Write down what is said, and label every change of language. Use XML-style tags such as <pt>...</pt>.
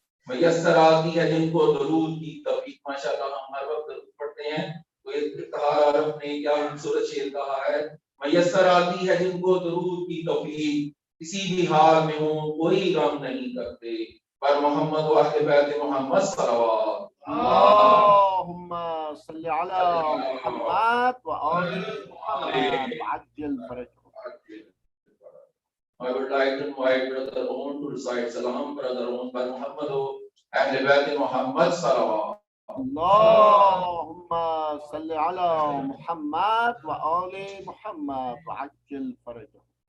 <hi>मयस्सर आती है जिनको दरूद की तौफीक. माशाअल्लाह हम हर वक्त दरूद पढ़ते हैं, तो एक आरफ ने क्या खूबसूरत शेर कहा है, मयस्सर आती है जिनको दरूद की तौफीक, किसी भी हाल में हो कोई गम नहीं करते. पर मोहम्मद व अहले बैत मोहम्मद सल्लल्लाहु</hi> <ar>اللهم صل على محمد وآل محمد وعجل فرجهم.</ar> <en>I would like to invite Brother Owen to recite Salam. Brother Owen by Muhammad wa Ahl Bayt Muhammad salawat.</en> <ar>اللهم صل على محمد وآل محمد وعجل فرجهم.</ar>